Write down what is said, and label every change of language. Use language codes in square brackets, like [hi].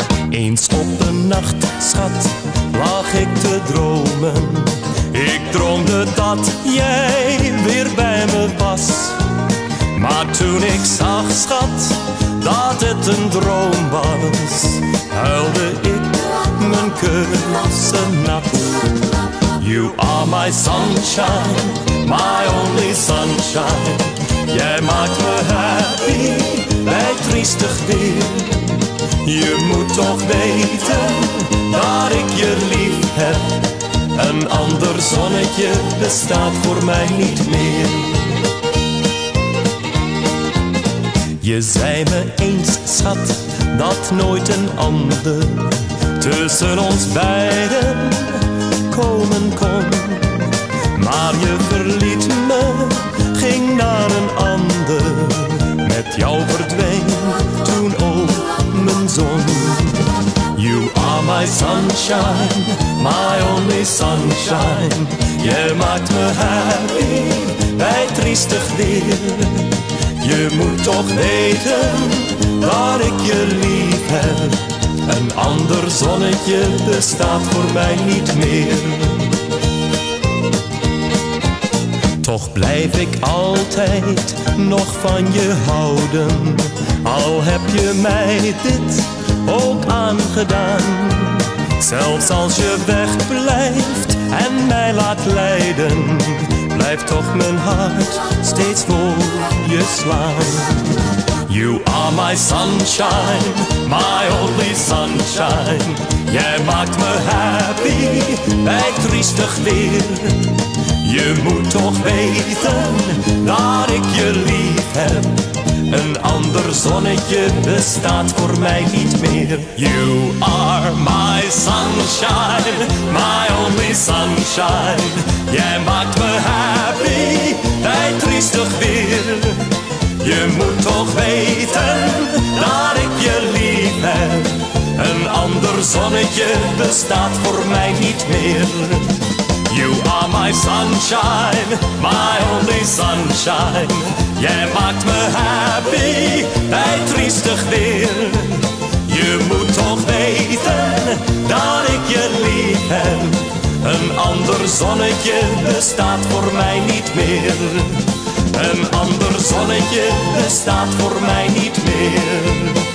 [nl] eens op een nacht, schat, lag ik te dromen. Ik droomde dat jij weer bij me was. Maar toen ik zag, schat, dat het een droom was, huilde ik mijn kussen nat. [en] You are my sunshine, my only sunshine. [nl] Jij maakt me happy bij triestig weer. Je moet toch weten dat ik je lief heb. Een ander zonnetje bestaat voor mij niet meer. Je zei me eens, schat, dat nooit een ander tussen ons beiden komen kon. Maar je verliet me, ging naar een ander. Met jou verdween toen ook mijn zon. [en] You are my sunshine, my only sunshine. [nl] Je maakt me happy bij triestig weer. Je moet toch weten dat ik je lief heb. Een ander zonnetje bestaat voor mij niet meer. Toch blijf ik altijd nog van je houden. Al heb je mij dit ook aangedaan. Zelfs als je wegblijft en mij laat lijden, blijft toch mijn hart steeds voor je slaan. [en] You are my sunshine, my only sunshine. [nl] Jij maakt me happy bij triestig weer. Je moet toch weten dat ik je lief heb. Een ander zonnetje bestaat voor mij niet meer. [en] You are my sunshine, my only sunshine. [nl] Jij maakt me happy bij triestig weer. Je moet toch weten dat ik je lief heb. Een ander zonnetje bestaat voor mij niet meer. [en] You are my sunshine, my only sunshine. [nl] Jij maakt me happy bij triestig weer. Je moet toch weten dat ik je lief heb. Een ander zonnetje bestaat voor mij niet meer. Een ander zonnetje bestaat voor mij niet meer.